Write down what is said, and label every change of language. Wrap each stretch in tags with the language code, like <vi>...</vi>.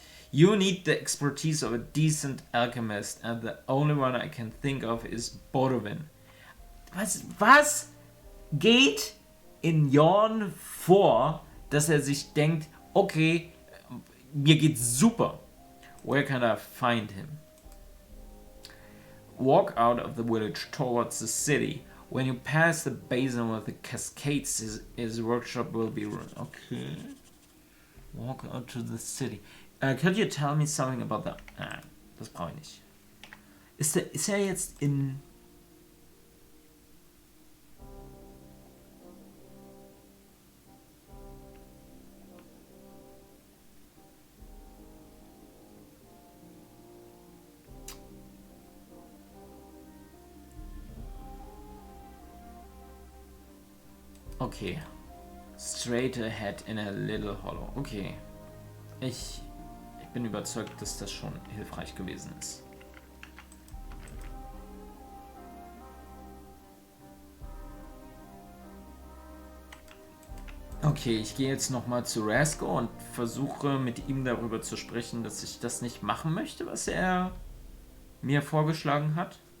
<en>You need the expertise of a decent alchemist, and the only one I can think of is Borwin.</en> <de>Was geht in Jorn vor, dass sich denkt, okay, mir geht's super.</de> <en>Where can I find him? Walk out of the village towards the city. When you pass the basin with the cascades, his workshop will be run. Okay. Walk out to the city. Could you tell me something about the...</en> <de>das brauche ich nicht. Ist er jetzt in...</de> <en>Okay. Straight ahead in a little hollow. Okay.</en> <de>Ich bin überzeugt, dass das schon hilfreich gewesen ist. Okay, ich gehe jetzt nochmal zu Rasko und versuche mit ihm darüber zu sprechen, dass ich das nicht machen möchte, was er mir vorgeschlagen hat.</de>